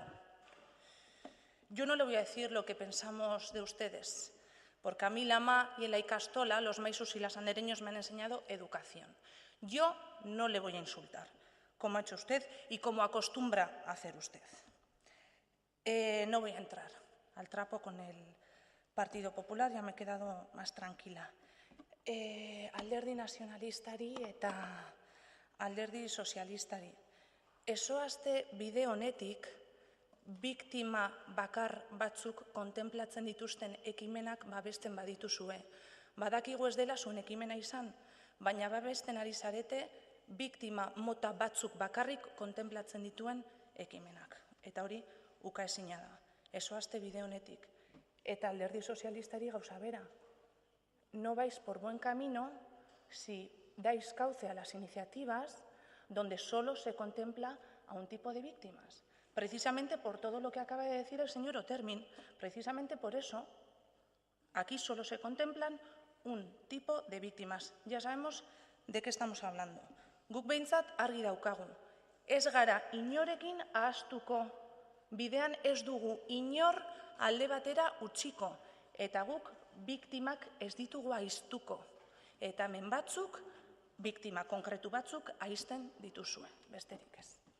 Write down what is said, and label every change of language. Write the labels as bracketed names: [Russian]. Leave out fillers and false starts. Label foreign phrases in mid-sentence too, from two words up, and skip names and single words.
[Spanish] Yo no le voy a decir lo que pensamos de ustedes, porque a mí la Ma y en la Icastola, los maisus y las andereños me han enseñado educación. Yo no le voy a insultar, como ha hecho usted y como acostumbra a hacer usted. No voy a entrar al trapo con el Partido Popular, ya me he quedado más tranquila. [Basque] Alderdi nazionalistari eta alderdi sozialistari. Ezoazte bide honetik, biktima bakar batzuk kontemplatzen dituzten ekimenak babesten badituzue. Badakigu ez dela zuen ekimena izan, baina babesten ari zarete biktima mota batzuk bakarrik kontemplatzen dituen ekimenak. Eta hori ukaezina da. Ezoazte bide honetik. Eta alderdi sozialistari gauza bera. [Spanish] No vais por buen camino si dais cauce a las iniciativas donde solo se contempla a un tipo de víctimas. Precisamente por todo lo que acaba de decir el señor Otermin, precisamente por eso, aquí solo se contemplan un tipo de víctimas. Ya sabemos de qué estamos hablando. [Basque] Guk behintzat argi daukagu. Ez gara inorekin ahaztuko, bidean ez dugu inor alde batera utziko, eta guk biktimak ez ditugu ahiztuko. Eta hemen batzuk, biktima konkretu batzuk ahizten dituzue, besterik ez.